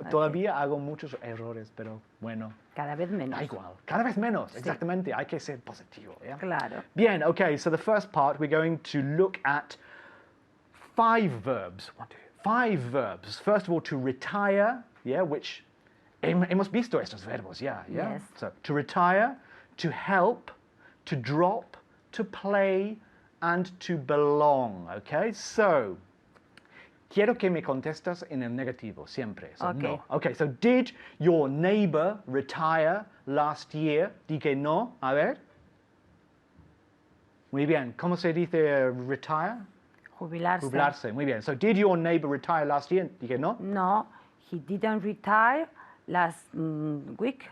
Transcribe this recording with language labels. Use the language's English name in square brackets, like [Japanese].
[Spanish] Todavía hago muchos errores, pero bueno. Cada vez menos. Da igual. Cada vez menos, exactamente. Hay que ser positivo. ¿Yeah? Claro. [English] Bien, okay, so the first part we're going to look at 5 verbs. 5 verbs. First of all, to retire, yeah, which [Spanish] hemos visto estos verbos, [English] yeah. Yes. So, to retire, to help, to drop, to play, and to belong, okay? [Spanish] So, quiero que me contestas en el negativo, siempre. [English] So, Okay. no. Okay, so did your neighbor retire last year? [Spanish] Di que no. A ver. Muy bien. ¿Cómo se dice retire? Jubilarse. Jubilarse. Muy bien. [English] So, did your neighbor retire last year? [Spanish] Di que no. [English] No, he didn't retire last week.